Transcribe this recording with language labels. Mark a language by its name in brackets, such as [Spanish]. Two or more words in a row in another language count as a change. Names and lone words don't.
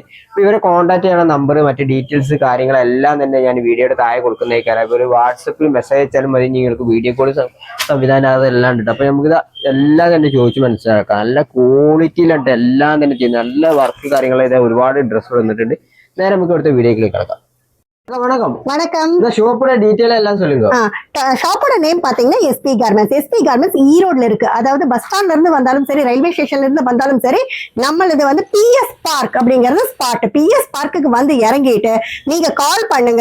[Malayalam] അപ്പോൾ ഇവരെ കോൺടാക്ട് ചെയ്യണ നമ്പർ, മറ്റ് ഡീറ്റെയിൽസ് കാര്യങ്ങളെല്ലാം തന്നെ ഞാൻ വീഡിയോയുടെ താഴെ കൊടുക്കുന്നേക്കാരം. അപ്പോൾ ഒരു വാട്സപ്പിൽ മെസ്സേജ് അയച്ചാലും മതി. നിങ്ങൾക്ക് [English] video call [Malayalam] സംവിധാനം അതെല്ലാം ഉണ്ട്. അപ്പോൾ നമുക്കിത് എല്ലാം തന്നെ ചോദിച്ച് മനസ്സിലാക്കാം. നല്ല ക്വാളിറ്റിയിലുണ്ട് എല്ലാം തന്നെ ചെയ്യുന്നത്. നല്ല വർക്ക് കാര്യങ്ങൾ ഒരുപാട് ഡ്രസ്സുകൾ വന്നിട്ടുണ്ട്. നേരെ നമുക്ക് ഇവിടുത്തെ വീഡിയോയിലേക്ക് കിടക്കാം. [Tamil] வணக்கம். வணக்கம். இந்த ஷாப்போட டீடைல் எல்லாம் சொல்லுங்க. ஷாப்போட நேம் பாத்தீங்கன்னா SP கார்மெண்ட்ஸ். SP கார்மெண்ட்ஸ் ஈரோட்ல இருக்கு. அதாவது [English] bus stand [Tamil] இருந்து வந்தாலும் சரி, [English] railway station [Tamil] இருந்து வந்தாலும் சரி, நம்மளது வந்து PS பார்க் அப்படிங்கறது ஸ்பாட். PS பார்க்குக்கு வந்து இறங்கிட்டு நீங்க கால் பண்ணுங்க.